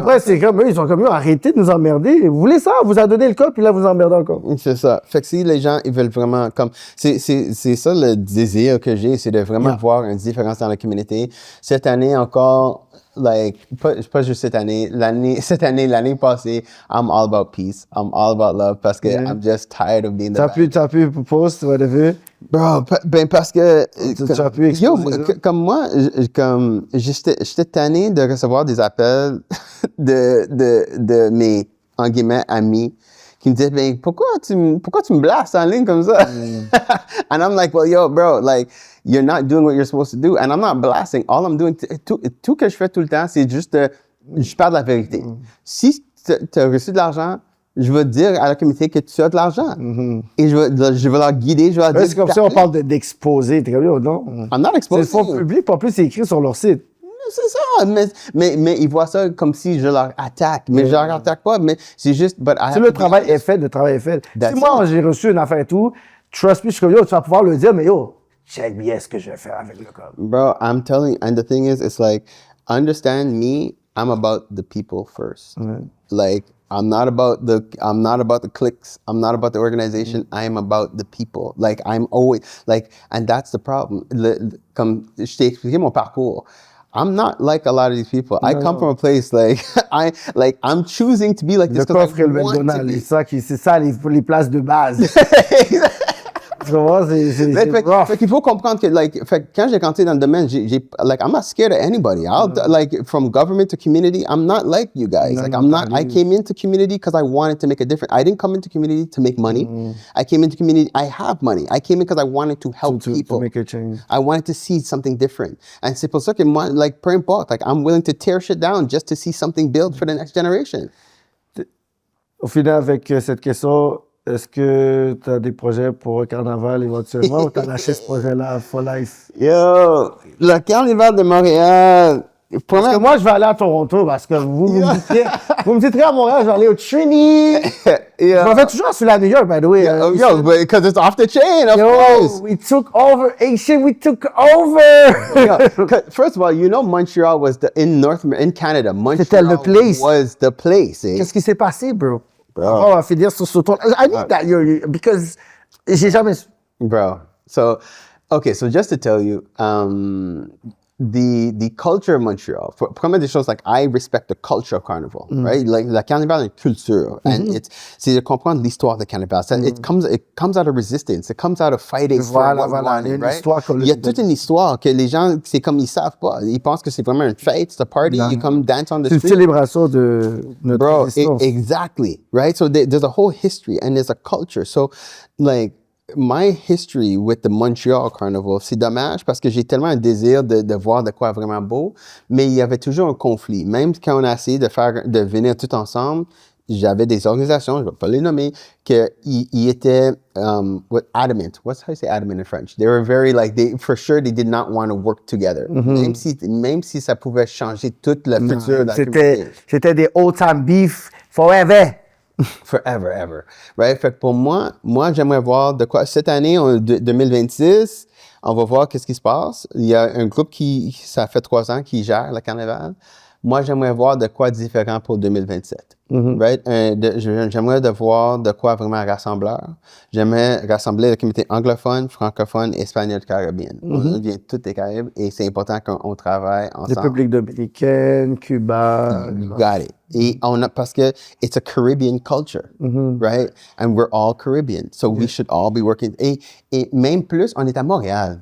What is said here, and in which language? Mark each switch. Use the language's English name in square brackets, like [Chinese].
[French] Puis après, c'est comme eux, ils sont comme eux, arrêtez de nous emmerder. Vous voulez ça? On vous a donné le cas, puis là, vous emmerdez encore. C'est ça. Fait que si les gens, ils veulent vraiment, comme, c'est ça le désir que j'ai, c'est de vraiment voir une différence dans la communauté. Cette année encore, like, pas juste cette année, l'année passée, [English] I'm all about peace. I'm all about love [French] parce que [English] I'm just tired of being the bad. [French] T'as pu post, whatever? Bro, ben parce que... Tu as pu exposer comme moi, j'étais tanné de recevoir des appels de mes, en guillemets, amis qui me disaient, ben, pourquoi tu me blastes en ligne comme ça? [English] And I'm like, well, yo, bro, like, you're not doing what you're supposed to do. And I'm not blasting. All I'm doing, [French] tout que je fais tout le temps, c'est juste, je parle de la vérité. Si tu as reçu de l'argent, je vais dire à la communauté que tu as de l'argent. Et je vais leur guider, je vais leur dire... C'est comme ça, on parle d'exposer. T'es comme, yo, non? [English] I'm not exposing. [French] C'est le fonds public, pas plus c'est écrit sur leur site. C'est ça, mais ils voient ça comme si je leur attaque. Mais je leur attaque pas, mais c'est juste... Si le travail est fait, le travail est fait. Si moi, j'ai reçu une affaire et tout, [English] trust me, [French] je suis comme, yo, tu vas pouvoir le dire, mais yo, check bien ce que je vais faire avec le code. [English] Bro, I'm telling you, and the thing is, it's like, understand me, I'm about the people first. Like, I'm not about the cliques. I'm not about the organization. I'm about the people. Like, I'm always, like, and that's the problem. [French] Comme je t'ai expliqué mon parcours, [English] I'm not like a lot of these people. I come from a place like I'm choosing to be like this because I want to be. [French] C'est ça les places de base. Tu vois, c'est rough. Fait qu'il faut comprendre que, like, fait, quand j'ai rentré dans le domaine, like, [English] I'm not scared of anybody. Like, from government to community, I'm not like you guys. I came into community because I wanted to make a difference. I didn't come into community to make money. I came into community, I have money. I came in because I wanted to help people. To make a change. I wanted to see something different. And [French] c'est pour ça que moi, [English] like, [French] peu importe, [English] like, I'm willing to tear shit down just to see something built for the next generation. [French] Au final, avec cette question, est-ce que tu as des projets pour le carnaval éventuellement ou tu as lâché ce projet-là [English] for life? [French] Yo, le carnaval de Montréal. Parce que moi, je vais aller à Toronto parce que vous me dites à Montréal, je vais aller au Trini. Je m'en fais toujours sur la New York, [English] by the way. Yo, because it's off the chain, of course. We took over. Asian, we took over. First of all, you know Montreal was in Canada. [French] C'était le place. [English] Was the place. [French] Qu'est-ce qui s'est passé, bro? Bro. On va finir sur ce tour. [English] I need that, because [French] j'ai jamais... [English] Bro, so just to tell you, the culture of Montreal, [French] première des choses, [English] like, I respect the culture of Carnival, right? [French] Like, la Carnival est une culture, and c'est de comprendre l'histoire de Carnival. [English] It comes out of resistance, it comes out of fighting for what we wanted, right? [French] Il y a toute une histoire que les gens, c'est comme, ils savent pas. Ils pensent que c'est vraiment une fête, c'est un party, [English] you come dance on the street. [French] C'est une célébration de notre existence. [English] Exactly, right? So there's a whole history, and there's a culture. So, like, my history with the Montreal Carnival, [French] c'est dommage parce que j'ai tellement un désir de voir de quoi vraiment beau, mais il y avait toujours un conflit. Même quand on a essayé de venir tout ensemble, j'avais des organisations, je ne vais pas les nommer, ils étaient adamant. [English] What's how you say adamant in French? They were very for sure they did not want to work together. [French] Même si ça pouvait changer toute la future de la communauté. C'était des old-time beef forever. [English] Forever, ever. Right? [French] Fait que pour moi, j'aimerais voir de quoi. Cette année, 2026, on va voir qu'est-ce qui se passe. Il y a un groupe ça fait 3 ans, qui gère le carnaval. Moi, j'aimerais voir de quoi différent pour 2027. Right? J'aimerais voir de quoi vraiment rassembleur. J'aimerais rassembler la communauté anglophone, francophone, espagnole, caribéenne. On vient de toutes les Caraïbes et c'est important qu'on travaille ensemble. République dominicaine, Cuba. [English] Got it. [French] Et parce que [English] it's a Caribbean culture, right? And we're all Caribbean, so we should all be working. [French] Et même plus, on est à Montréal.